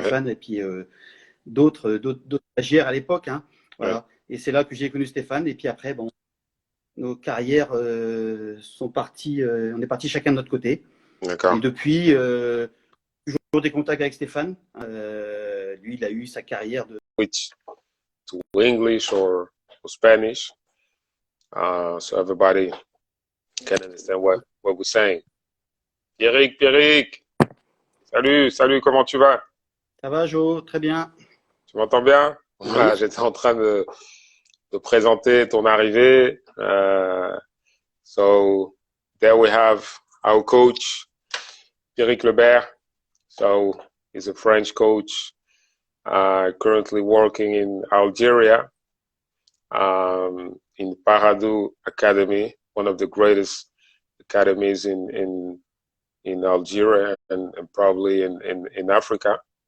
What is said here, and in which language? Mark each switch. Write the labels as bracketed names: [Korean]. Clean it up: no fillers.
[French] Stéphane et puis d'autres stagiaires à l'époque. Hein, Ouais. voilà. Et c'est là que j'ai connu Stéphane. Et puis après, bon, nos carrières sont parties. On est partis chacun de notre côté. Et D'accord. depuis, toujours des contacts avec Stéphane. Lui, il a eu sa carrière de. [English] Switch to English or Spanish, so everybody can understand what we're saying. [French] Pierrick, Pierrick, salut, salut, comment tu vas? Ça va, Jo? Très bien. Tu m'entends bien? Voilà, Oui. j'étais en train de présenter ton arrivée. [English] So there we have our coach, Pierrick Lebert. So he's a French coach, currently working in Algeria, in Paradou Academy, one of the greatest academies in Algeria and probably in Africa.